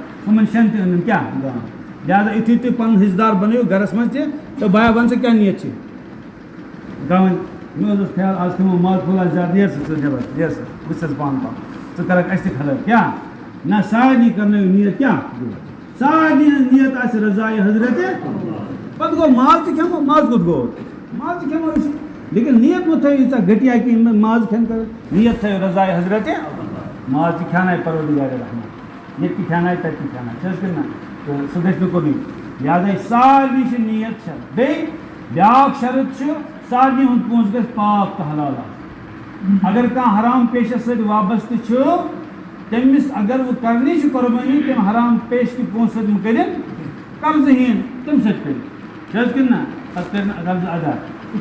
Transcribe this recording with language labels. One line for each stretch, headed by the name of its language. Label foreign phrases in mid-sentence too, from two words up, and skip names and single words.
Kashmiri: ہُمن 6 تہِ أنِم کیٛاہ گام لہٰذا یُتھُے تُہۍ پَنُن حِصہٕ دار بَنٲیِو گرَس منٛز تہِ تہٕ بیا وَن ژٕ کیٛاہ نیت چھِ دَپان مےٚ حظ اوس خیال آز کھٮ۪مو ماز پھوٚل آسہِ زیادٕ نیرٕ ژٕ نٮ۪بر نیرٕ ژٕ بہٕ چھَس پانہٕ پَکان ژٕ کَرکھ اَسہِ تہِ خلٲف کیٛاہ نہ سارنٕے کَرنٲیِو نیت کیٛاہ سارنٕے ہٕنٛز نیت آسہِ رضایہِ حضرتِ پَتہٕ گوٚو ماز تہِ کھٮ۪مو ماز کوٚت گوٚو ماز تہِ کھٮ۪مو أسۍ لیکن نیت مت تھو گٹیا کہ ماز کھین کر نیت تھو رضائے حضرت ماز تہ کھانا پروردگار رحمت یہ کھانا تک کھانا چھ کنا تو سہ گژھِ نہٕ کُنُے لہذا سارنی چھِ نیت شرط بیٚیہِ بیٛاکھ شرط چھُ سارنی ہُنٛد پونٛسہٕ گژھِ پاک تہٕ حلال آسُن اگر کانٛہہ حرام پیشس سۭتۍ وابستہٕ چھُ تٔمِس اگر وۄنۍ کرنی چھِ قۄربٲنی تٔمۍ حرام پیش کہِ پونٛسہٕ سۭتۍ مہٕ کٔرِنۍ قرضہٕ ہین تَمہِ سۭتۍ کٔرِتھ چھِ حظ کِنہٕ نہ پتہٕ کٔرِنۍ قرضہٕ ادا یہِ